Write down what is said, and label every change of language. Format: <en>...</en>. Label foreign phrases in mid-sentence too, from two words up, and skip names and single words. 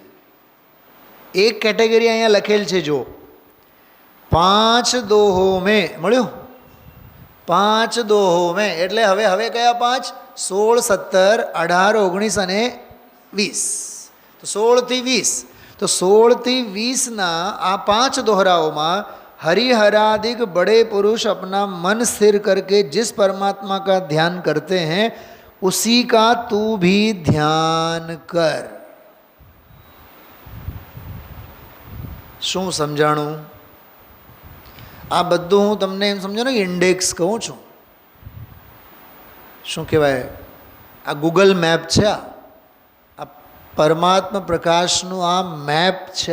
<gu>એક કેટેગરી અહીંયા લખેલ છે, જો 5 દોહો મેં મળ્યું, 5 દોહો મેં એટલે હવે કયા 5? 16, 17, 18, 19 અને 20. તો 16 થી 20. તો 16 થી 20ના આ 5</gu> <hi>दोहराओं हरिहराधिक बड़े पुरुष अपना मन स्थिर करके जिस परमात्मा का ध्यान करते हैं उसी का तू भी ध्यान कर.</hi> <gu>શું સમજાણું? આ બધું હું તમને એમ સમજો ને ઇન્ડેક્સ કહું છું. શું કહેવાય? આ ગૂગલ મેપ છે. આ પરમાત્મા પ્રકાશનું આ મેપ છે.</gu>